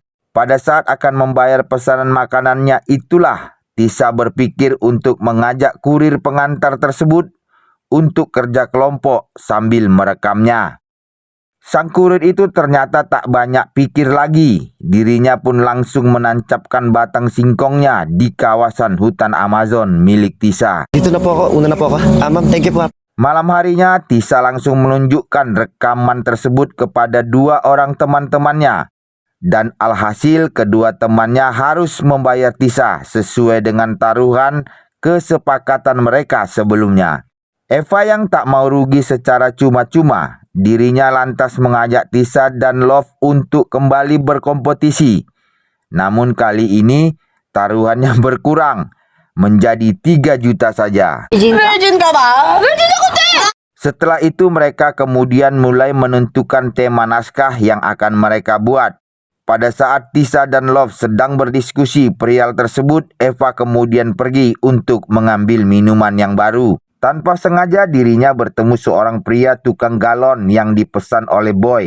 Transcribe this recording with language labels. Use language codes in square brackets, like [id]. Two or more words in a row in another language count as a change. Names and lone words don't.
[id] Pada saat akan membayar pesanan makanannya itulah Tisa berpikir untuk mengajak kurir pengantar tersebut untuk kerja kelompok sambil merekamnya. Sang kurir itu ternyata tak banyak pikir lagi. Dirinya pun langsung menancapkan batang singkongnya di kawasan hutan Amazon milik Tisa. [tl] Dito na po ako, una na po ako. Ma'am, [en] thank you [tl] po. [id] Malam harinya, Tisa langsung menunjukkan rekaman tersebut kepada 2 orang teman-temannya. Dan alhasil kedua temannya harus membayar Tisa sesuai dengan taruhan kesepakatan mereka sebelumnya. Eva yang tak mau rugi secara cuma-cuma, dirinya lantas mengajak Tisa dan Love untuk kembali berkompetisi. Namun kali ini taruhannya berkurang menjadi 3 juta saja. [tl] Virgin ka ba? Virgin ako, te! [id] Setelah itu mereka kemudian mulai menentukan tema naskah yang akan mereka buat. Pada saat Tisa dan Love sedang berdiskusi perihal tersebut, Eva kemudian pergi untuk mengambil minuman yang baru. Tanpa sengaja dirinya bertemu seorang pria tukang galon yang dipesan oleh Boy.